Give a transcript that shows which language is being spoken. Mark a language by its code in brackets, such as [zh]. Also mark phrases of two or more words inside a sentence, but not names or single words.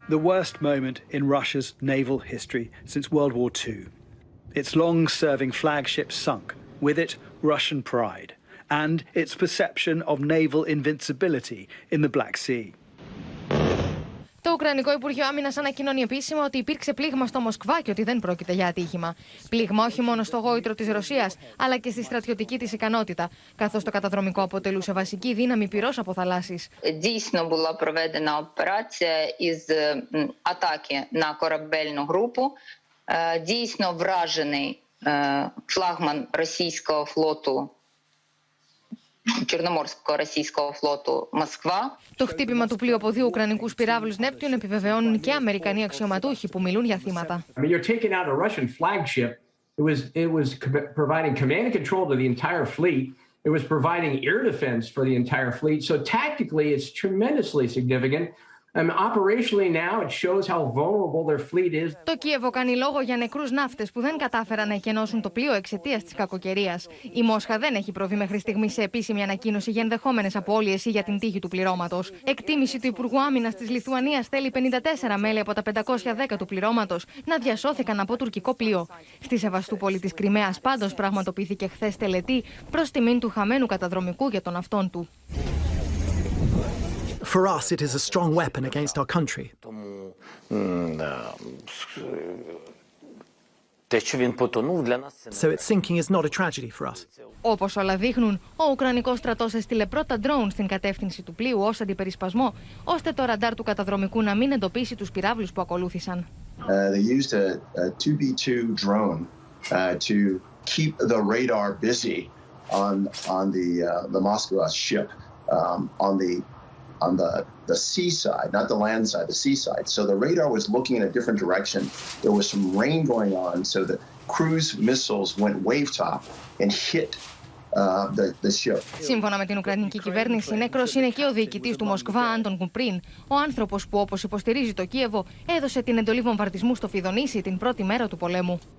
[en] the worst moment in Russia's naval history since World War II. Its long-serving flagship sunk, with it Russian pride, and its perception of naval invincibility in the Black Sea. [el] Το Ουκρανικό Υπουργείο Άμυνας ανακοινώνει επίσημα ότι υπήρξε πλήγμα στο Μοσκβά και ότι δεν πρόκειται για ατύχημα. Πλήγμα όχι μόνο στο γόητρο της Ρωσίας, αλλά και στη στρατιωτική της ικανότητα, καθώς το καταδρομικό αποτελούσε βασική δύναμη πυρός από θαλάσσης. [uk] Дійсно була проведена операція із атаки на корабельну групу. Дійсно вражений флагман російського флоту, Чорноморського російського флоту Μοσκβά. [el] Το χτύπημα του πλοίου από δύο ουκρανικούς πυράβλους Νέπτιον επιβεβαιώνουν και Αμερικανοί αξιωματούχοι που μιλούν για θύματα. [en] You're taking out a Russian flagship. It was providing command and control to the entire fleet. It was providing air defense for the entire fleet. So tactically, it's tremendously significant. Operationally now, it shows how vulnerable their fleet is. [el] Το Κίεβο κάνει λόγο για νεκρούς ναύτες που δεν κατάφεραν να εκενώσουν το πλοίο εξαιτίας της κακοκαιρίας. Η Μόσχα δεν έχει προβεί μέχρι στιγμή σε επίσημη ανακοίνωση για ενδεχόμενες απώλειες ή για την τύχη του πληρώματος. Εκτίμηση του Υπουργού Άμυνας της Λιθουανίας θέλει 54 μέλη από τα 510 του πληρώματος να διασώθηκαν από τουρκικό πλοίο. Στη Σεβαστούπολη της Κριμαίας πάντως πραγματοποιήθηκε χθες τελετή προς τιμήν του χαμένου καταδρομικού για τον αυτόν του. [en] For us, it is a strong weapon against our country. So its sinking is not a tragedy for us. [el] Όπως όλα δείχνουν, ο Ουκρανικός στρατός έστειλε πρώτα ντρόουν στην κατεύθυνση του πλοίου ως αντιπερισπασμό, ώστε το ραντάρ του καταδρομικού να μην εντοπίσει τους πυράβλους που ακολούθησαν. [en] They used a 2B2 drone to keep the radar busy on the Moskva ship on the seaside, not the land side, the seaside. So the radar was looking in a different direction. There was some rain going on, so the cruise missiles went wave top and hit the ship. [el] Σύμφωνα με την Ουκρανική κυβέρνηση, νεκρός είναι και ο διοικητής του Μοσκβά, Άντων Κουμπρίν, ο άνθρωπος που, όπως υποστηρίζει το Κίεβο, έδωσε την εντολή βομβαρδισμού στο Φιδονήσι την πρώτη μέρα του πολέμου.